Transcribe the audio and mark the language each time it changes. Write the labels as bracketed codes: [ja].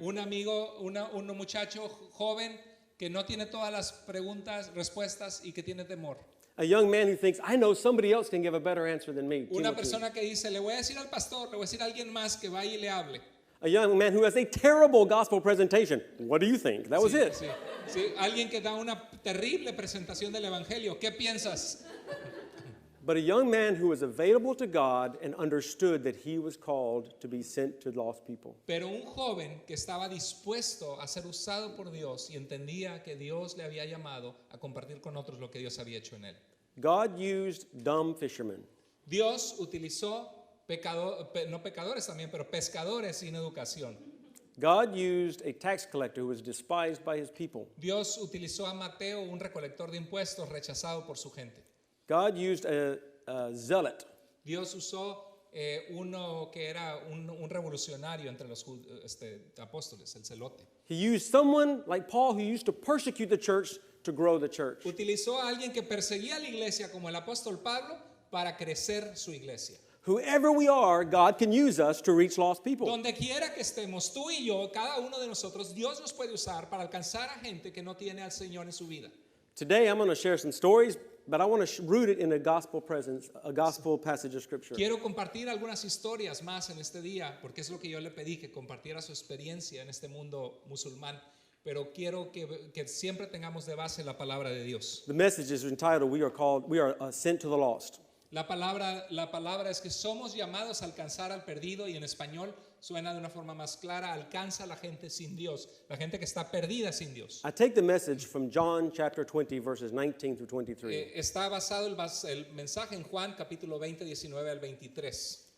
[es] Un amigo, un muchacho joven que no tiene todas las preguntas, respuestas y que tiene temor. [en] A young man who thinks, I know somebody else can give a better answer than me. [es] Una Timothy. persona que dice, le voy a decir al pastor, le voy a decir a alguien más que vaya y le hable. [en] A young man who has a terrible gospel presentation. What do you think? That was [es] Sí, [en] it. [es] sí, sí. Alguien que da una terrible presentación del evangelio. ¿Qué piensas? [en] But a young man who was available to God and understood that he was called to be sent to lost people. [es] Pero un joven que estaba dispuesto a ser usado por Dios y entendía que Dios le había llamado a compartir con otros lo que Dios había hecho en él. [en] God used dumb fishermen. [es] Dios utilizó no pecadores también, pero pescadores sin educación. [en] God used a tax collector who was despised by his people. [es] Dios utilizó a Mateo, un recolector de impuestos rechazado por su gente. [en] God used a zealot. [es] Dios usó uno que era un revolucionario entre los apóstoles, el celote. [en] He used someone like Paul who used to persecute the church to grow the church. [es] Utilizó a alguien que perseguía a la iglesia como el apóstol Pablo para crecer su iglesia. [en] Whoever we are, God can use us to reach lost people. [es] Donde quiera que estemos, tú y yo, cada uno de nosotros, Dios nos puede usar para alcanzar a gente que no tiene al Señor en su vida. [en] Today I'm going to share some stories, but I want to root it in a gospel presence, a gospel passage of scripture. [es] Quiero compartir algunas historias más en este día, porque es lo que yo le pedí, que compartiera su experiencia en este mundo musulmán. Pero quiero que siempre tengamos de base la palabra de Dios. [en] The message is entitled, We are sent to the lost. [es] La palabra es que somos llamados a alcanzar al perdido, y en español suena de una forma más clara, alcanza a la gente sin Dios, la gente que está perdida sin Dios. [en] I take the message from John chapter 20, verses 19 through 23. [es] Está basado el mensaje en Juan capítulo 20, 19 al 23.